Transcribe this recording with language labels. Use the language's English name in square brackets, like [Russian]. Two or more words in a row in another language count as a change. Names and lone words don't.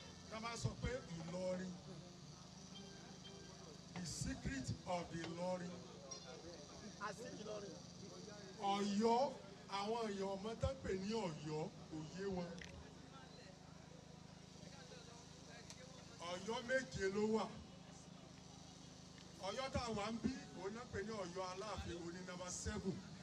[Yoruba] Tá a bá sọ pé Ìlọrin, [English] the secret of the Ìlọrin. Àṣírí Ìlọrin. [Yoruba] Ọ̀yọ́, àwọn èèyàn ọmọ tán pè ní Ọ̀yọ́, kò yé wọn. Ọ̀yọ́ méje ló wà. Ọ̀yọ́ tá a wà ń bí, òun náà pè ní Ọ̀yọ́ Aláàfin, òun ni [English] number seven.